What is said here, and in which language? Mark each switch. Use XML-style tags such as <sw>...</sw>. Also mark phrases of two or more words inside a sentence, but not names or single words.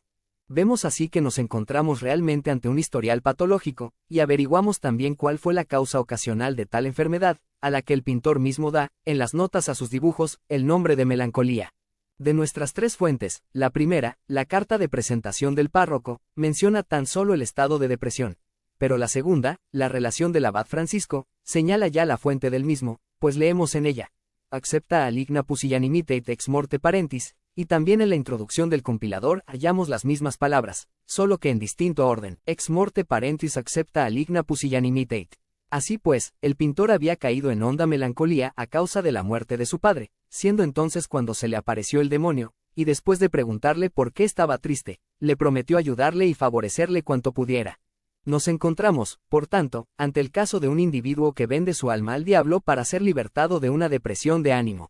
<es>Vemos así que nos encontramos realmente ante un historial patológico, y averiguamos también cuál fue la causa ocasional de tal enfermedad, a la que el pintor mismo da, en las notas a sus dibujos, el nombre de melancolía. De nuestras 3 fuentes, la primera, la carta de presentación del párroco, menciona tan solo el estado de depresión. Pero la segunda, la relación del abad Francisco, señala ya la fuente del mismo, pues leemos en ella:</es> <la>accepta aligna pusillanimitate ex morte parentis,</la> <es>y también en la introducción del compilador hallamos las mismas palabras, solo que en distinto orden:</es> <la>ex morte parentis accepta aligna pusillanimitate.</la> <es>Así pues, el pintor había caído en honda melancolía a causa de la muerte de su padre, siendo entonces cuando se le apareció el demonio, y después de preguntarle por qué estaba triste, le prometió ayudarle y favorecerle cuanto pudiera. Nos encontramos, por tanto, ante el caso de un individuo que vende su alma al diablo para ser libertado de una depresión de ánimo.</es>